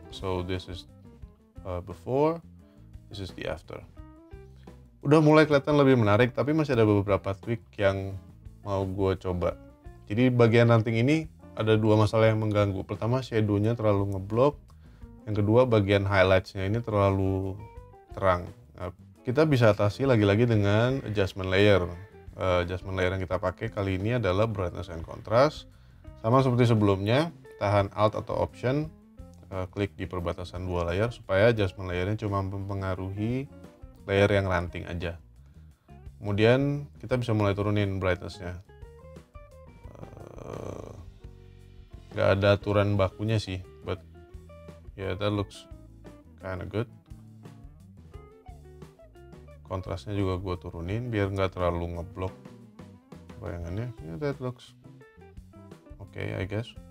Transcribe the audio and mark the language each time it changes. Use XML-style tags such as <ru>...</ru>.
<en>So this is before, this is the after.</en> <id>Udah mulai kelihatan lebih menarik, tapi masih ada beberapa tweak yang mau gue coba. Jadi bagian ranting ini ada dua masalah yang mengganggu. Pertama, shadow-nya terlalu ngeblok. Yang kedua, bagian highlights-nya ini terlalu terang. Nah, kita bisa atasi lagi-lagi dengan adjustment layer. Adjustment layer yang kita pakai kali ini adalah brightness and contrast. Sama seperti sebelumnya, tahan Alt atau Option, klik di perbatasan dua layer supaya adjustment layernya cuma mempengaruhi layer yang ranting aja. Kemudian kita bisa mulai turunin brightness-nya. Nggak ada aturan bakunya sih,</id> <en>but yeah, that looks kinda good.</en> <id>Kontrasnya juga gue turunin biar nggak terlalu ngeblok bayangannya.</id> <en>Yeah, that looks okay, I guess.</en>